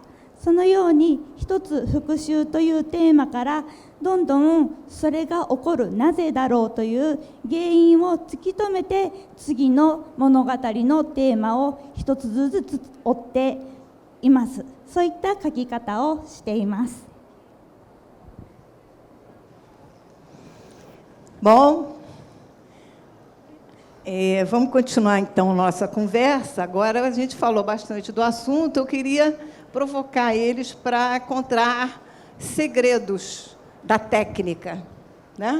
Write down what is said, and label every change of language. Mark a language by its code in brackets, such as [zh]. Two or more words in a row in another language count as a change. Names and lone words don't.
[ja] そのように一つ復讐というテーマからどんどんそれが起こるなぜだろうという原因を突き止めて、次の物語のテーマを一つずつ追っています。そういった書き方をしています。 [pt] Bom, vamos continuar então nossa conversa. Agora a gente falou bastante do assunto, eu queria provocar eles para encontrar segredos da técnica, né?